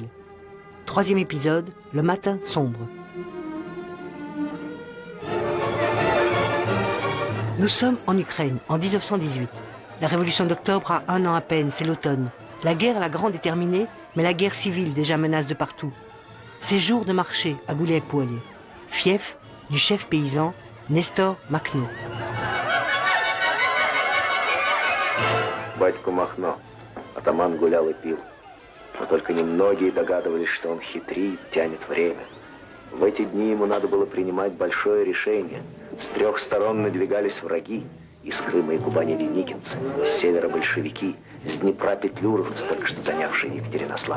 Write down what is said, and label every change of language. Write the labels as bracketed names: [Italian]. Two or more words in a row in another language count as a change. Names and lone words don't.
[French] 3e épisode, Le matin sombre. Nous sommes en Ukraine, en 1918. La révolution d'octobre a 1 an à peine, c'est l'automne. La guerre, la grande, est terminée, mais la guerre civile déjà menace de partout. C'est jour de marché à Goulial-Polye, fief du chef paysan Nestor Makhno. [Russian] Батько Махно, атаман гулял и пил. Но только немногие догадывались, что он хитрит, тянет время. В эти дни ему надо было принимать большое решение. С 3 сторон надвигались враги. Из Крыма и Кубани деникинцы, с севера большевики, с Днепра петлюровцы, только что занявшие Екатеринослав.